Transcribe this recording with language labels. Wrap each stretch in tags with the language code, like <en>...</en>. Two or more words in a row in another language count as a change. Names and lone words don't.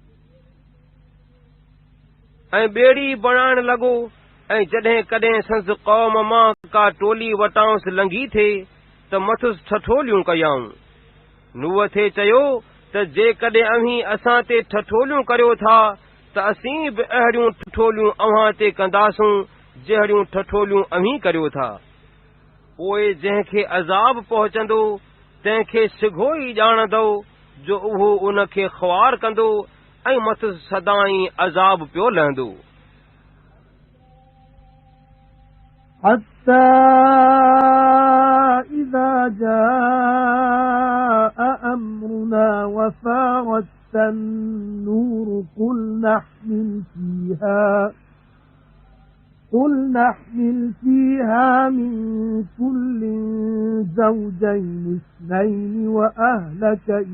<sd>ऐं ॿेड़ी बणाइण लॻो ऐं जॾहिं कॾहिं संदसि क़ौम मां का टोली वटांसि लंघी थे त मथुसि ठठोलियूं कयाऊं। नूह थे चयो त जेकॾहिं अव्हीं असां ते ठठोलियूं करियो था त असीं बि अहिड़ियूं ठठोलियूं अव्हां ते कंदासूं जहिड़ियूं ठठोलियूं अव्हीं करियो था। पोइ जंहिंखे अज़ाब पहुचंदो तंहिंखे सिघो ई ॼाणंदो जो उहो उन खे ख़्वार कंदो ऐं मथुसि सदाईं अज़ाब पियो लहंदो।</sd> <ar>حَتَّى إِذَا جَاءَ أَمْرُنَا وَفَارَتِ النُّورُ قُلْ نَحْمِلْ فِيهَا مِنْ كُلٍّ زَوْجَيْنِ اثْنَيْنِ وَأَهْلَكَ</ar>